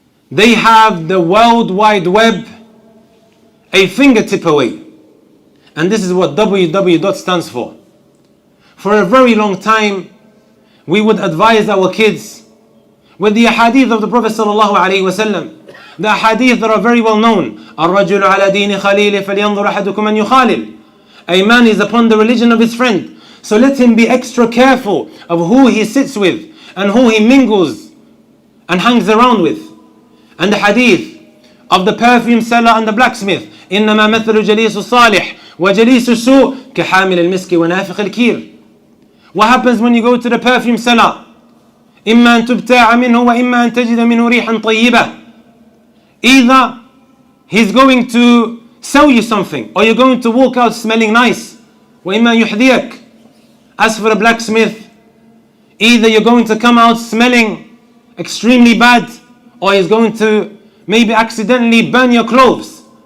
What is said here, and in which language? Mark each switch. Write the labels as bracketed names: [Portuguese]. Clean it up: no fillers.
[English] They have the World Wide Web a fingertip away. And this is what www stands for. For a very long time, we would advise our kids with the ahadith of the Prophet sallallahu alaihi wasallam, the ahadith that are very well known. [Arabic] الرجل على دين خليله فلينظر أحدكم من يخالل. [English] A man is upon the religion of his friend, so let him be extra careful of who he sits with and who he mingles and hangs around with. And the hadith of the perfume seller and the blacksmith, [Arabic] إنما مثل جليس الصالح وجليس السوء كحامل المسك ونافخ الكير. [English] What happens when you go to the perfume seller? [Arabic] إما أن تبتاع منه وإما أن تجد منه ريحا طيبة. [English] Either he's going to sell you something, or you're going to walk out smelling nice. [Arabic] وإما يحذيك. [English] As for the blacksmith, either you're going to come out smelling extremely bad, or he's going to maybe accidentally burn your clothes.